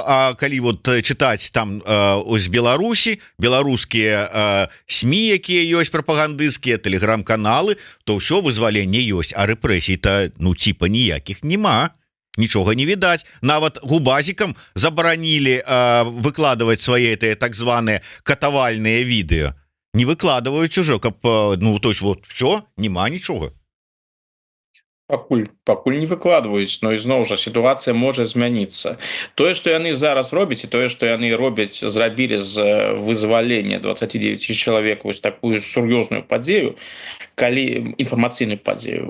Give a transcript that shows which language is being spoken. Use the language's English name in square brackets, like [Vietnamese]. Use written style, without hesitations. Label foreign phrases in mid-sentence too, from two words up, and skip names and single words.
[Belarusian] А калі вот чытаць там з Беларусі, беларускія СМІ, якія ёсць прапагандысцкія, тэлеграм-каналы, то ўсё вызваленне ёсць, а рэпрэсій-то ну типа ніякіх няма, нічога не відаць. Нават губазікам забаранілі выкладваць свае так званыя катавальныя відэо, не выкладваюць ужо, каб [Russian] ну то есть вот все, [Belarusian] няма нічога. Пакуль не выкладваюць, но ізноў жа сітуацыя можа змяніцца. Тое, што яны зараз робяць, і тое, што яны робяць, зрабілі з вызвалення 29 чалавек вось такую сур'ёзную падзею, калі інфармацыйную падзею.